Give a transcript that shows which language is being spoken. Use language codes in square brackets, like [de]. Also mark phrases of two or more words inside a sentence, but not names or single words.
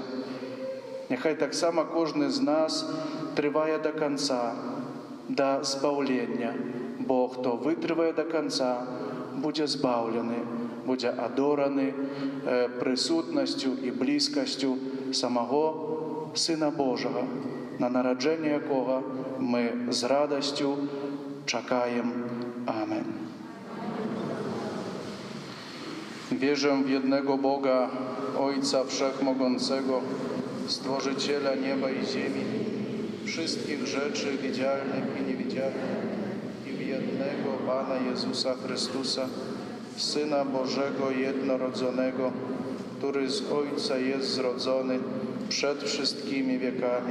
[be] Няхай таксама кожны з нас трывае да канца, да збаўлення, бо хто вытрывае да канца, будзе збаўлены, будзе адораны прысутнасцю і блізкасцю самого Сына Божага, на нараджэнне якога мы з радасцю чакаем. Amen. [pl] Wierzę w jednego Boga, Ojca Wszechmogącego, Stworzyciela nieba i ziemi, wszystkich rzeczy widzialnych i niewidzialnych, i w jednego Pana Jezusa Chrystusa, Syna Bożego jednorodzonego, który z Ojca jest zrodzony przed wszystkimi wiekami.